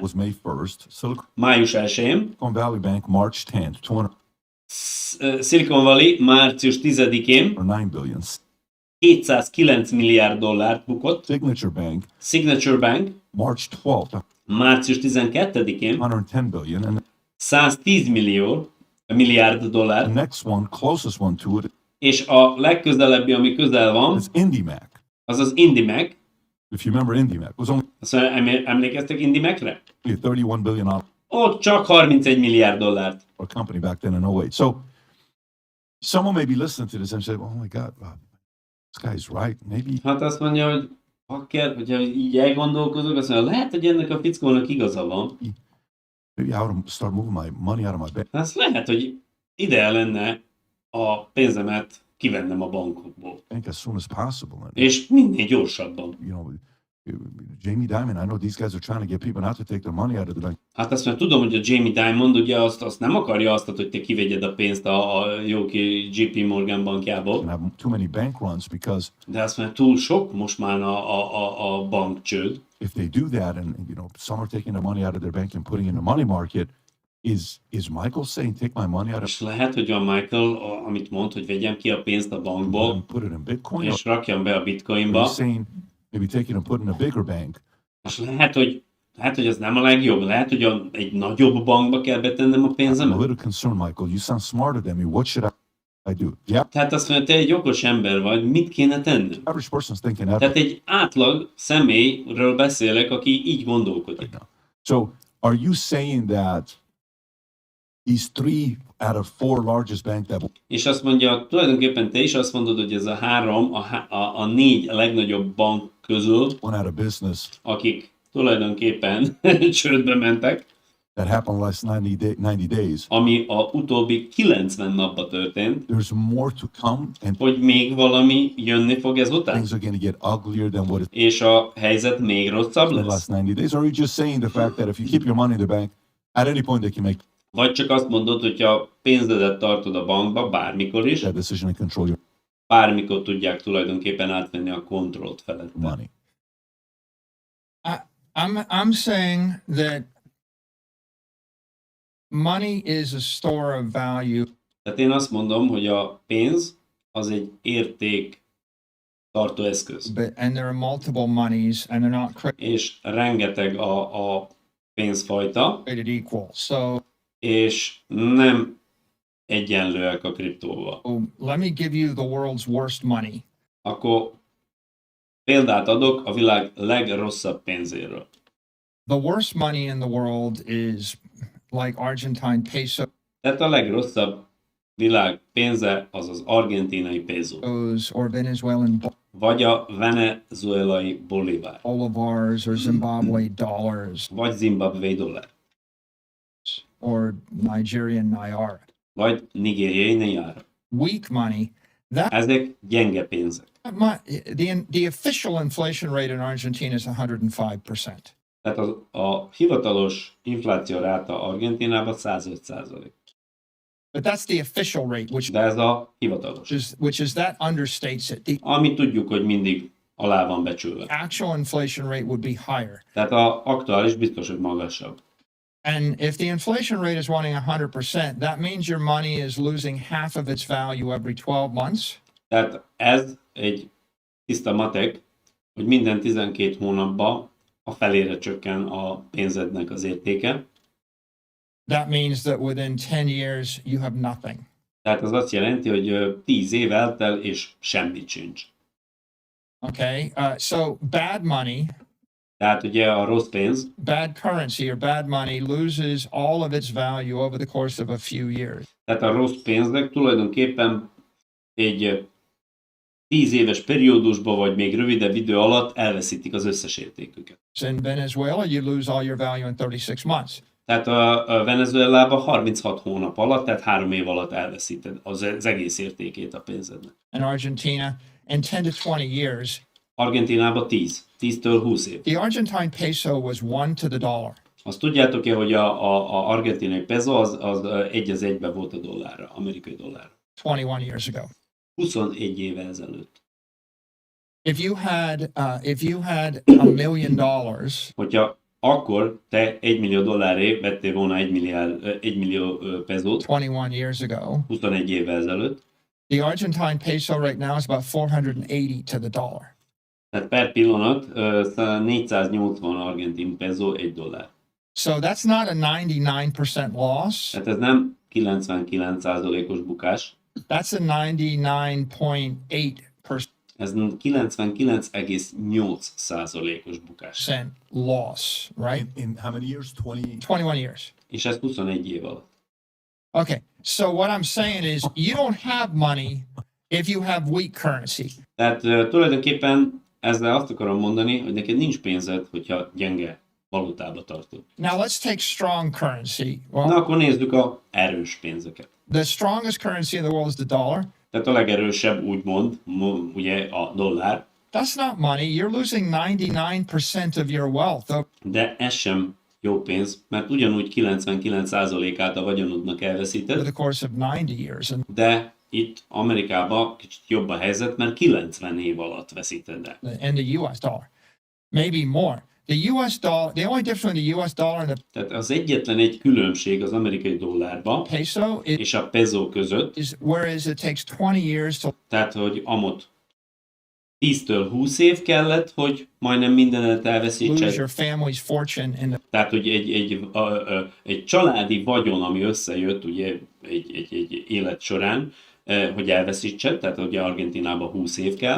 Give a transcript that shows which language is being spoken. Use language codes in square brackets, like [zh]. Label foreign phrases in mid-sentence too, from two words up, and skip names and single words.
[en] was May 1st. Silicon [hu] május 1-én. [en] Valley Bank, March 10th, 209 [hu] Silicon Valley március 10-én [en] billion. [hu] 209 milliárd dollárt bukott. [en] Signature Bank, [hu] Signature Bank [en] March 12th, [hu] március 12-én [en] 110 billion. And [hu] 110 milliárd [en] the [hu] dollár, [en] next one, closest one to it, [hu] és a legközelebbi, ami közel van, [en] is IndyMac. [hu] az az IndyMac. [en] If you remember IndyMac, it was only [hu] Azt emlékeztek IndyMacre? [en] a $31 billion [hu] Ott csak 31 milliárd dollárt. [en] company back then in 08. So someone may be listening to this and say, oh my God, this guy's right. Maybe [hu] Hát azt mondja, hogy hogyha így elgondolkozok, azt mondja, lehet, hogy ennek a fickónak igaza van. [en] I ought to start moving my money out of my bank. [hu] Hát lehet, hogy ideje lenne a pénzemet kivennem a bankokból. [en] As soon as possible. And, [hu] És minél gyorsabban. [en] you know, Jamie Dimon, I know these guys are trying to get people not to take their money out of the bank. [hu] Hát azt mondja, tudom, hogy a Jamie Dimon ugye azt nem akarja azt, hogy te kivegyed a pénzt a jó ki JP Morgan bankjából. [en] And have too many bank runs because [hu] De azt mondja, túl sok most már a bankcsőd. [en] if they do that and some are taking their money out of their bank and putting it in the money market, is Michael saying take my money out of [hu] És lehet, hogy a Michael, amit mond, hogy vegyem ki a pénzt a bankból, [en] and put it in Bitcoin? [hu] és rakjam be a [en] Or [hu] bitcoinba, [en] are you saying maybe take it and put it in a bigger bank? [hu] és lehet, hogy ez nem a legjobb. Lehet, hogy egy nagyobb bankba kell betennem a [en] I'm a [hu] pénzemet. [en] little concerned, Michael. You sound smarter than me. What should I do? Yeah, [hu] Tehát azt mondja, te egy okos ember vagy, mit kéne tennem? [en] average person's thinking that [hu] Tehát egy átlag személyről beszélek, aki így gondolkodik. [en] right now. So are you saying that these 3 out of 4 largest bank that [hu] És azt mondja, tulajdonképpen te is azt mondod, hogy ez a 3, a 4 legnagyobb bank közül, [en] went out of business [hu] akik tulajdonképpen csődbe mentek, [en] that happened last 90 days, [hu] ami a utóbbi 90 napban történt, [en] there's more to come and [hu] hogy még valami jönni fog ezután, [en] things are going to get uglier than what it's [hu] és a helyzet még rosszabb [en] been the [hu] lesz. [en] last 90 days? Or are you just saying the fact that if you keep your money in the bank, at any point they can make [hu] Vagy csak azt mondod, hogyha pénzedet tartod a bankba, bármikor is, [en] that decision and control your [hu] bármikor tudják tulajdonképpen átvenni a kontrollt felett. [en] money? I'm saying that money is a store of value. [hu] Tehát én azt mondom, hogy a pénz az egy érték tartó eszköz. [en] And there are multiple monies, and they're not [hu] És rengeteg a pénzfajta, [en] created equal. So [hu] és nem egyenlőek a kriptóval. [en] let me give you the world's worst money. [hu] Akkor példát adok a világ legrosszabb pénzéről. [en] The worst money in the world is like Argentine peso. [hu] Tehát a legrosszabb világ pénze az az argentinai peso, [en] or Venezuelan [hu] vagy a venezuelai bolivár, [en] bolivars or Zimbabwe dollars [hu] vagy zimbabwei dollár, [en] or Nigerian naira. [hu] vagy nigériai naira. [en] Weak money. That [hu] Ezek gyenge pénzek. [en] the official inflation rate in Argentina is 105%. [hu] Tehát a hivatalos infláció ráta Argentinában 105%. [en] But that's the official rate, [hu] De ez a hivatalos. [en] which is that understates it. The [hu] Ami tudjuk, hogy mindig alá van becsülve. [en] actual inflation rate would be higher. [hu] Tehát az aktuális biztos, hogy magasabb. [en] And if the inflation rate is running 100%, that means your money is losing half of its value every 12 months. [hu] Tehát ez egy tiszta matek, hogy minden 12 hónapban a felére csökken a pénzednek az értéke. [en] That means that within 10 years, you have nothing. [hu] Tehát az azt jelenti, hogy 10 év eltel és semmit sincs. [en] Okay. So bad money, [hu] Tehát ugye a rossz pénz, [en] bad currency or bad money loses all of its value over the course of a few years. [hu] tehát a rossz pénznek tulajdonképpen egy 10 éves periódusban, vagy még rövidebb idő alatt elveszítik az összes értéküket. [en] So in Venezuela, you lose all your value in 36 months. [hu] Tehát a Venezuelában 36 hónap alatt, tehát 3 év alatt elveszíted az egész értékét a pénzednek. [en] In Argentina, in 10 to 20 years, [hu] Argentinában 10-től 20 év. [en] the Argentine peso was 1 to the dollar. [hu] Azt tudjátok-e, hogy a argentinai peso az 1:1 volt a dollárra, amerikai dollárra. [en] 21 years ago. [hu] 21 éve ezelőtt. [en] If you had $1 million, [hu] Hogyha akkor te $1 millió vettél volna 1 millió pezót [en] 21 years ago, [hu] 21 évvel ezelőtt, [en] the Argentine peso right now is about 480 to the dollar. [hu] tehát per pillanat 480 argentin peso $1. [en] So that's not a 99% loss. [hu] Tehát ez nem 99%-os bukás, [en] That's a 99.8% [hu] ez 99,8%-os bukás. [en] loss, right? In how many years? 20? 21 years. [hu] És ez 21 év alatt. [en] Okay. So what I'm saying is you don't have money if you have weak currency. [hu] Tehát tulajdonképpen ezzel azt akarom mondani, hogy neked nincs pénzed, hogyha gyenge valutába tartod. [en] Now let's take strong currency. [hu] Na [en] Well, [hu] akkor nézzük a erős pénzeket. [en] the strongest currency in the world is the dollar. [hu] Tehát a legerősebb úgymond, ugye a dollár, [en] That's not money. You're losing 99% of your wealth. [hu] de ez sem jó pénz, mert ugyanúgy 99%-át a vagyonodnak [en] Over [hu] elveszíted, [en] the course of 90 years. And [hu] de itt Amerikában kicsit jobb a helyzet, mert 90 év alatt veszíted el. [en] the US dollar, maybe more. The US dollar, the only difference between the US dollar and the [hu] Tehát az egyetlen egy különbség az amerikai dollárban [en] peso [hu] és a peso között, [en] is whereas it takes 20 years to [hu] tehát hogy amott 10-től 20 év kellett, hogy majdnem mindenet [en] lose [hu] elveszítsed. [en] your family's fortune in the [hu] Tehát, hogy egy családi vagyon, ami összejött ugye egy élet során, hogy elveszítsed, tehát ugye Argentinában 20 év kell,